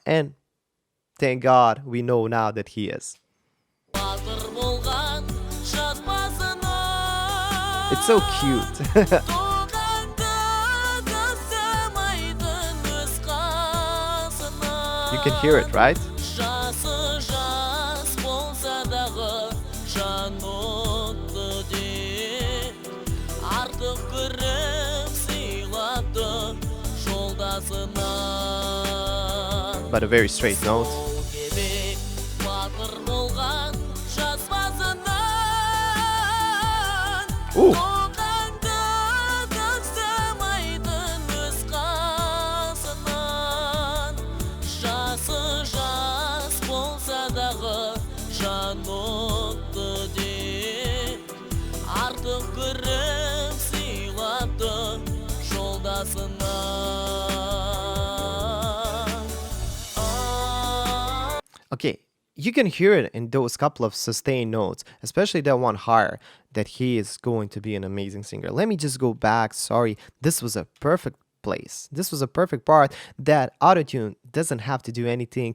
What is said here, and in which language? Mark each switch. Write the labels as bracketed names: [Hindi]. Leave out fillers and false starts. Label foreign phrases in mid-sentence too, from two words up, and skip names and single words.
[English] And thank God we know now that he is. It's so cute. You can hear it, right? [Kazakh] Жасы жас болса дағы жан отты де артық көріп сыйлады жолдасына [English] But a very straight note. [Kazakh] Кебек батыр болған жас басынан Ooh. тоқаңды тастамайтын өз қасынан жасы жас болса дағы жан отты де артық көріп сыйлады жолдасына [English] Okay, you can hear it in those couple of sustained notes, especially that one higher, that he is going to be an amazing singer. Let me just go back. Sorry, this was a perfect place. This was a perfect part that autotune doesn't have to do anything.